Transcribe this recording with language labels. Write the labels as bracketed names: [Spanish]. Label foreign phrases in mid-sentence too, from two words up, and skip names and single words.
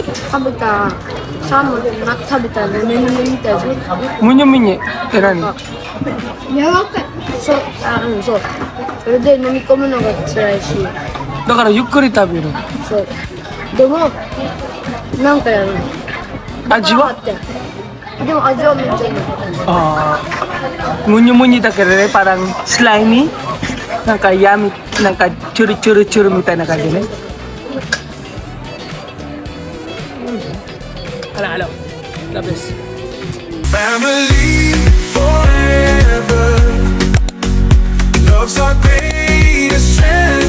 [Japanese] 食べたサーモンで食べたぬめぬめみたいじゃん。むにゅむにゅって何? 柔らかい。そう、そう。それで飲み込むのが辛いし。だからゆっくり食べる。そう。でも、なんかやるの。味は? でも味はめっちゃいい。むにゅむにゅだ [Filipino] pero parang slimy. Naka yummy, naka churu-churu-churu [Japanese] みたいな感じね。 [Filipino] Halo, [English] the best. Family forever. Love's our greatest treasure.